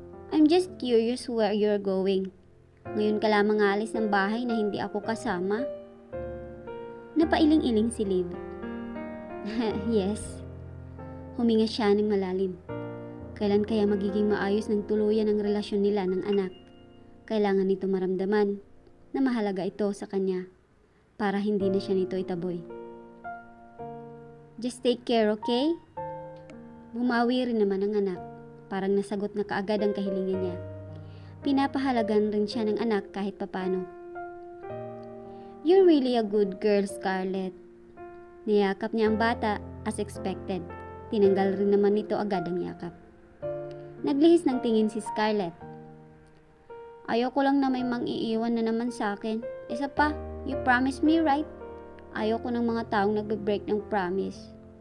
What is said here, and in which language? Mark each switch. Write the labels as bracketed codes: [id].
[en] I'm just curious where you're going. [tl] Ngayon ka lamang alis ng bahay na hindi ako kasama. Napailing-iling si Liv. Yes. Huminga siya ng malalim. Kailan kaya magiging maayos ng tuluyan ang relasyon nila ng anak? Kailangan nito maramdaman na mahalaga ito sa kanya para hindi na siya nito itaboy. [en] Just take care, okay? [tl] Bumawi rin naman ang anak. Parang nasagot na kaagad ang kahilingan niya. Pinapahalagan rin siya ng anak kahit papano. [en] You're really a good girl, Scarlett. [tl] Niyakap niya ang bata [en] as expected. [tl] Tinanggal rin naman nito agad ang yakap. Naglihis ng tingin si Scarlett. Ayoko lang na may mang-iiwan na naman sa akin. Isa pa, [en] you promised me, right? [tl] Ayoko ng mga taong nagbe-break ng promise.